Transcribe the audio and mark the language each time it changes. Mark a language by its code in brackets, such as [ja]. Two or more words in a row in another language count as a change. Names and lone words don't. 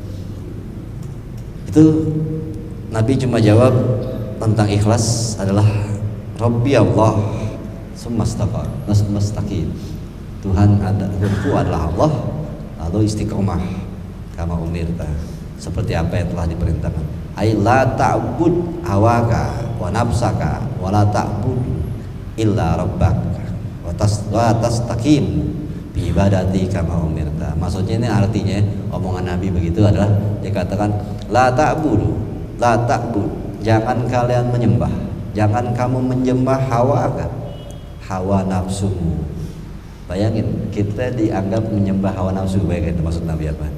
[id] Itu Nabi cuma jawab tentang ikhlas adalah [ar] ربي الله ثم استقم. [id] Tuhanku adalah Allah, lalu istiqomah [ar] كما أمرت, [id] seperti apa yang telah diperintahkan. [ar] أي لا تعبد هواك ونفسك ولا تعبد إلا ربك وتستقيم بعبادته كما أمرت. [id] Maksudnya ini artinya omongan Nabi begitu adalah dikatakan [ar] لا تعبد, [id] jangan kalian menyembah, jangan kamu menyembah hawa nafsumu. Bayangin kita dianggap menyembah hawa nafsu, bayangin itu maksud Nabi apa?